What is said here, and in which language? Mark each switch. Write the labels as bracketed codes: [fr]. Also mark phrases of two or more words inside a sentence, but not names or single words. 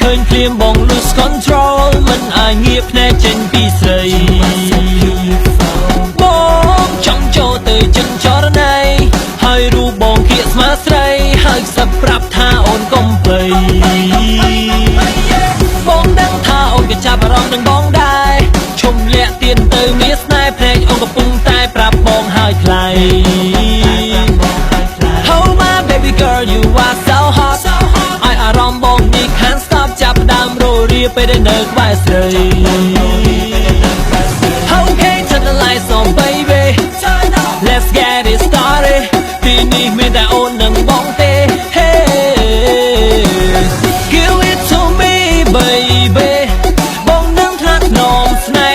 [km] ភ្លាមបង [en] lose control [km] មិនអាចងាកភ្នែកចេញពីស្រីបងចង់ចូលទៅចិនចរណៃហើយរូបបងគៀកស្មាស្រីហើយសឹកប្រាប់ថាអូនកុំភ័យ បងដឹងថាអូនក៏ចាប់អារម្មណ៍នឹងបងដែរឈុំលាក់ទៀនទៅមានស្នេហ៍ភ្នែកអូនកំពុងតែប្រាប់បងហើយថ្លៃ [en] Oh my baby girl you are so hot [km] ឲ្យអារម្មណ៍បងនេះ [en] can't stop [km] ចាប់ដើមរោរាពេលដែលនៅក្បែរស្រី [en] Okay turn the lights on baby let's get it [km] started ទីនេះមានតែអូននឹងបងទេ [en] Hey give it to me baby [km] បងនឹងថ្នាក់នំស្នេហ៍